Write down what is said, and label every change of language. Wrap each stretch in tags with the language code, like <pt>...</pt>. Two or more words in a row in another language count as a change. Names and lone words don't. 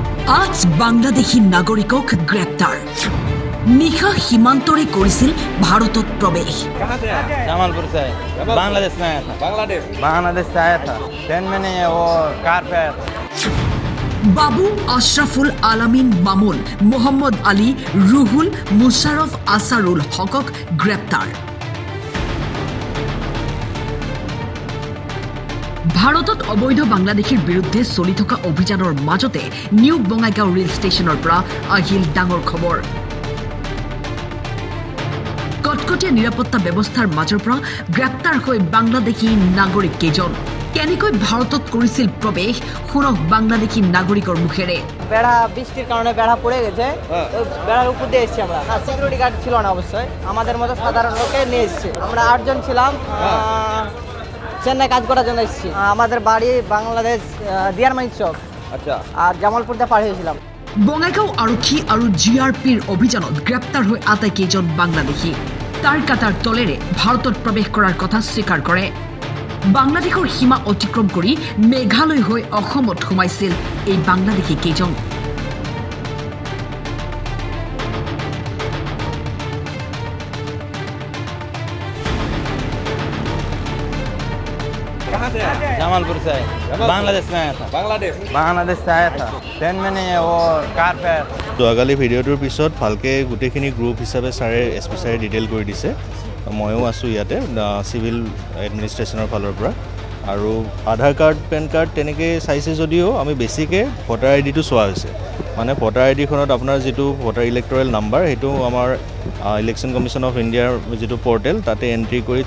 <as>আজ বাংলাদেশী নাগৰিকক গ্ৰেপ্তাৰ নিশা সীমান্তৰে কৰিছিল ভাৰতত প্ৰৱেশ</as> <hi>जमालपुर से है बांग्लादेश में आया था बांग्लादेश से आया था ट्रेन में नहीं है वो कार पे आया था</hi> <as>বাবু আশৰাফুল আলামিন মামুন মোহাম্মদ আলী ৰুহুল মুশ্বাৰফ আছাৰুল হকক গ্ৰেপ্তাৰ ভাৰতত অবৈধ বাংলাদেশীৰ বিৰুদ্ধে চলি থকা অভিযানৰ মাজতে নিউ বঙাইগাঁও ৰেল ষ্টেচনৰ পৰা আহিল ডাঙৰ খবৰ কটকটীয়া নিৰাপত্তা ব্যৱস্থাৰ মাজৰ পৰা গ্ৰেপ্তাৰ হৈ বাংলাদেশী নাগৰিক কেইজন কেনেকৈ ভাৰতত কৰিছিল প্ৰৱেশ শুনক বাংলাদেশী নাগৰিকৰ মুখেৰে</as> <bn>বেড়া বৃষ্টির কারণে বেড়া পড়ে গেছে তো বেড়ার উপর দিয়ে এসেছি আমরা</bn> <en>security guard</en> <bn>ছিল না অবশ্যই আমাদের মতো সাধারণ লোকে নিয়ে এসেছি আমরা 8 জন ছিলাম চেন্নাই কাজ করার জন্য এসেছি আমাদের বাড়ি বাংলাদেশ দিয়ারমাইন চক আচ্ছা আর জামালপুর দিয়ে পার হয়েছিলাম</bn> <as>বঙাইগাঁও আৰক্ষী আৰু জিআৰপিৰ অভিযানত গ্ৰেপ্তাৰ হৈ আটাইকেইজন বাংলাদেশী তাৰ কাটাৰ তলেৰে ভাৰতত প্ৰৱেশ কৰাৰ কথা স্বীকাৰ কৰে বাংলাদেশৰ সীমা অতিক্ৰম কৰি মেঘালয় হৈ অসমত সোমাইছিল এই বাংলাদেশী কেইজন</as> <hi>जमालपुर से है बांग्लादेश में आया था बांग्लादेश से आया था ट्रेन में नहीं है वो कार पे आया था</hi> <as>যোৱাকালি ভিডিঅ'টোৰ পিছত ভালকৈ গোটেইখিনি গ্ৰুপ হিচাপে ছাৰে এছ পি ছাৰে ডিটেইল কৰি দিছে ময়ো আছোঁ ইয়াতে চিভিল এডমিনিষ্ট্ৰেশ্যনৰ ফালৰ পৰা আৰু</as> <en>Aadhaar card PAN card</en> <as>তেনেকৈ চাইছে যদিও আমি বেছিকৈ ভোটাৰ আই ডিটো চোৱা হৈছে মানে ভোটাৰ আই ডিখনত আপোনাৰ যিটো</as> <en>voter electoral number</en> <as>সেইটো আমাৰ ইলেকশ্যন কমিশ্যন অফ ইণ্ডিয়াৰ যিটো পৰ্টেল তাতে এণ্ট্ৰি কৰি</as>